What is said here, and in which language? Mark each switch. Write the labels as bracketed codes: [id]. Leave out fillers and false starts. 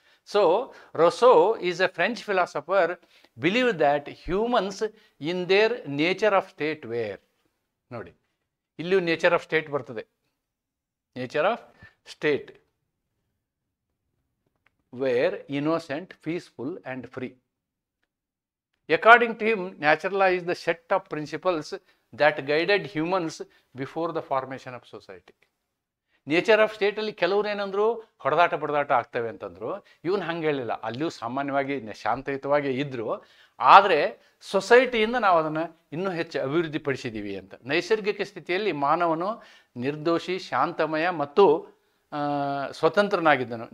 [en] so Rousseau is a French philosopher believe that humans in their nature of state were, [kn] ನೋಡಿ ಇಲ್ಲಿಯೂ nature of state ಬರ್ತದೆ, [en] Nature of state were innocent, peaceful and free. According to him, natural law is the set of principles that guided humans before the formation of society. [kn] Nature of ಸ್ಟೇಟಲ್ಲಿ ಕೆಲವ್ರು ಏನಂದ್ರು, ಹೊಡೆದಾಟ ಆಗ್ತವೆ ಅಂತಂದ್ರು. ಇವನು ಹಂಗೆ ಹೇಳಿಲ್ಲ. ಅಲ್ಲಿಯೂ ಸಾಮಾನ್ಯವಾಗಿ ಶಾಂತಯುತವಾಗಿ ಇದ್ದರು. ಆದರೆ ಸೊಸೈಟಿಯಿಂದ ನಾವು ಅದನ್ನು ಇನ್ನೂ ಹೆಚ್ಚು ಅಭಿವೃದ್ಧಿಪಡಿಸಿದ್ದೀವಿ ಅಂತ. ನೈಸರ್ಗಿಕ ಸ್ಥಿತಿಯಲ್ಲಿ ಮಾನವನು ನಿರ್ದೋಷಿ, ಶಾಂತಮಯ ಮತ್ತು ಸ್ವತಂತ್ರನಾಗಿದ್ದನು.